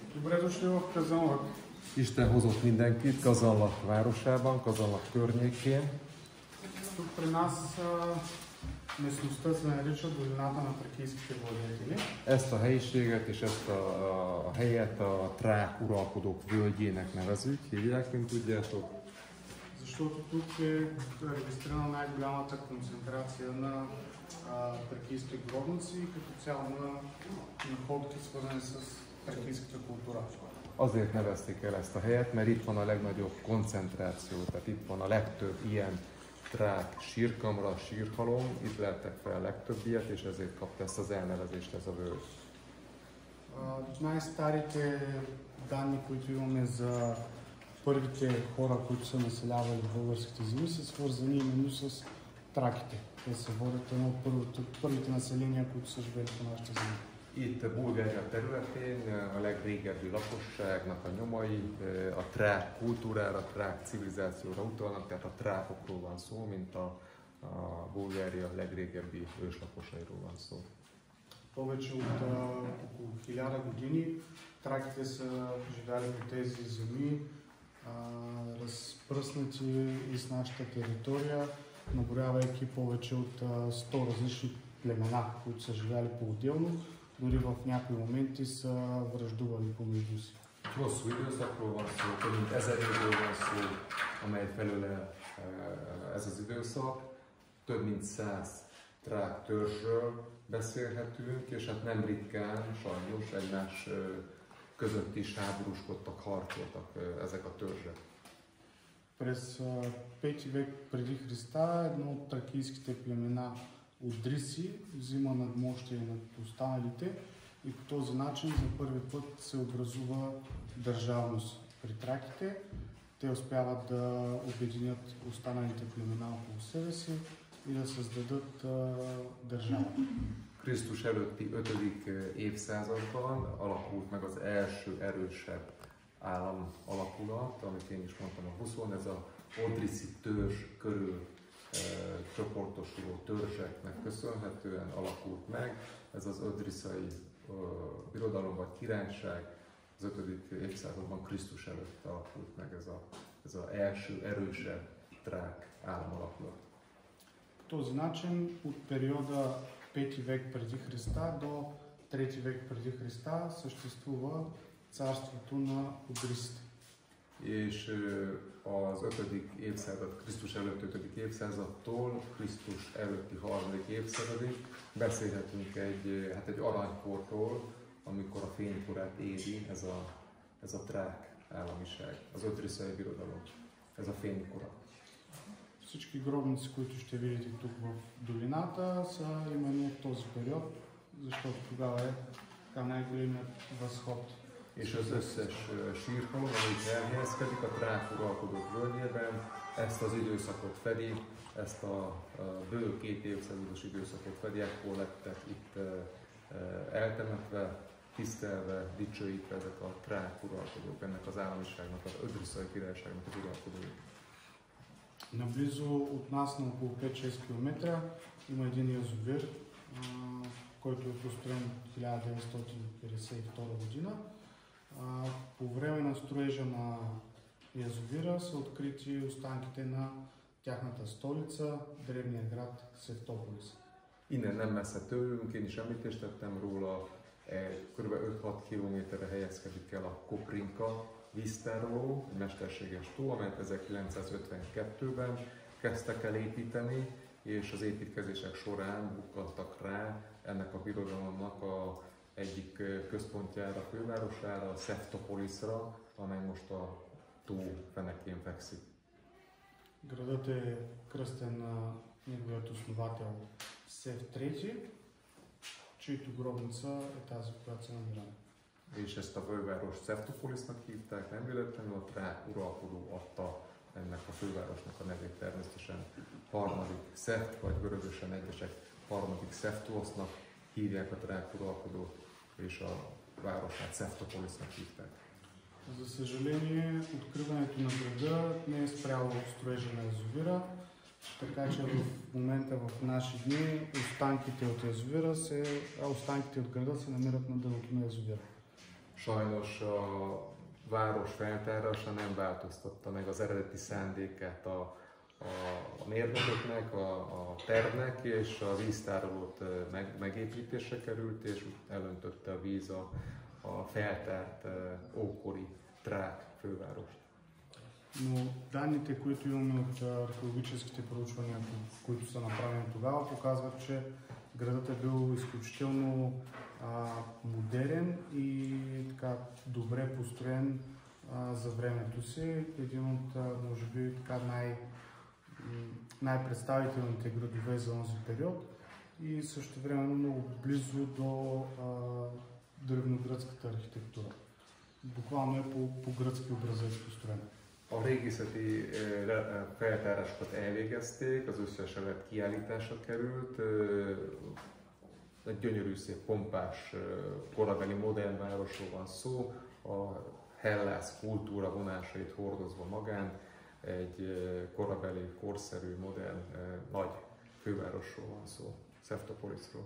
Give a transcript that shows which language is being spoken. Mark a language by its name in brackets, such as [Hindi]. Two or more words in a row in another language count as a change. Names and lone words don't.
[Bulgarian] Добре дошли в Казанлък. [Hungarian] Isten hozott mindenkit Kazanlak városában, Kazanlak környékén. [Bulgarian] Тук при нас местността се нарича долината на тракийските владетели. [Hungarian] Ezt a helyiséget és ezt a helyet a trák uralkodók völgyének nevezik, hívják, mint tudjátok. [Bulgarian] Защото тук е регистрирана най-голямата концентрация на тракийски гробници и като цяло на находки, свързани с тракийската култура. [Hungarian] Azért nevezték el ezt a helyet, mert itt van a legnagyobb koncentráció, tehát itt van a legtöbb ilyen trák sírkamra, sírhalom, itt leltek fel a legtöbb ilyet, és ezért kapta ezt az elnevezést ez a völgy. [Bulgarian] Най-старите данни, които имаме за първите хора, които са населявали българските земи, са свързани именно с траките. Те се водят едно от първите населения, които са живели по нашите земи. [Hungarian] Itt Bulgária területén a legrégebbi lakosságnak a nyomai a trák kultúrára, a trák civilizációra utalnak, tehát a trákokról van szó, mint a Bulgária legrégebbi őslakosairól van szó. [Bulgarian] Повече от около 1000 години траките са живяли по тези земи, разпръснати из нашата територия, наброявайки повече от 100 различни племена, които са живяли по-отделно. Dori в някои моменти са враждували помежду си. [Hungarian] Hosszú időszakról van szó, több mint 1000 évről van szó, amely felőle ez az időszak. Több mint 100 trák törzsről beszélhetünk, és hát nem ritkán, sajnos egymás között is háborúskodtak, harcoltak ezek a törzsek. [Bulgarian] През 5 век преди Христа едно от тракийските племена от Дриси взима надмощие над останалите и по този начин за първи път се образува държавност при траките. Те успяват да обединят останалите племена около себе си и да създадат държава. [Hungarian] Krisztus előtti 5. évszázadban alakult meg az első erősebb állam alakulat, amit én is mondtam a buszon, ez a Odriszi törzs körül csoportosuló törzseknek köszönhetően alakult meg. Ez az ödriszai birodalom vagy királyság az 5. évszázadban Krisztus előtt alakult meg ez az első erősebb trák államalakulat. [Bulgarian] По този начин от периода 5 век преди Христа до 3 век преди Христа съществува царството на одрисите. [Hungarian] És az 5. évszázad, Krisztus előtt 5. évszázadtól Krisztus előtti 3. évszázadig beszélhetünk egy aranykorról, amikor a fénykorát éri ez a trák államiság, az ötriszai birodalom, ez a fénykora. [Bulgarian] Всички гробници, които ще видите тук в долината, са именно от този период, защото тогава е най-големият възход. [Hungarian] És az összes sírhalom, amit elhelyezkedik a trák uralkodók völgyében, ezt az időszakot fedi, ezt a bő 2 évszázados időszakot fedi, ekkor lettek itt eltemetve, tisztelve, dicsőítve ezek a trák uralkodók, ennek az államiságnak, az ödriszai királyságnak az uralkodói. [Bulgarian] Наблизо от нас на около 5-6 км има един язовир, който е построен в 1952 година. По време на строежа на язовира са открити останките на тяхната столица, древния град Szeftopolis. [Hungarian] Innen nem messze tőlünk, én is említést tettem róla, kb. 5-6 kilométerre helyezkedik el a Koprinka víztároló, egy mesterséges tó, amelyet 1952-ben kezdtek el építeni, és az építkezések során bukkantak rá ennek a birodalomnak egyik központjára, fővárosára, Szeftopolisra, amely most a tó fenekén fekszik. [Bulgarian] Градът е кръстен на неговият основател Сев III, чието гробница е тази, която се намираме. [Hungarian] És ezt a főváros Szeftopolisnak hívták, nem véletlenül a trák uralkodó adta ennek a fővárosnak a nevét, természetesen harmadik Szeft, vagy görögösen egyesek harmadik Szeftuosznak hívják a trák uralkodót, és a városát Szeftopolisnak hívták. [Bulgarian] За съжаление, откриването на града не е спряло строежа на язовира, така че в момента в наши дни останките от града се намират на дъното на язовира. [Hungarian] Sajnos a város feltárása nem változtatta meg az eredeti szándékát a mérnököknek, a tervnek, és a víztárolót megépítésre került, és elöntötte a víz a feltárt ókori трак fővárost. [Bulgarian] Но данните, които имаме от археологическите проучвания, които са направени тогава, показват, че градът е бил изключително модерен и така добре построен за времето си. Един от, може би, така най-представителните градове за този период и също времено много близо до древногръцката архитектура. Буквално е по гръцки образец построен. [Hungarian] A régészeti feltárásokat elvégezték, az összes elet kiállításra került. Egy gyönyörű, szép, pompás, korabeli modern városról van szó, a hellász kultúra vonásait hordozva magán, egy korabeli, korszerű, modern, nagy fővárosról van szó, Seftopolisról.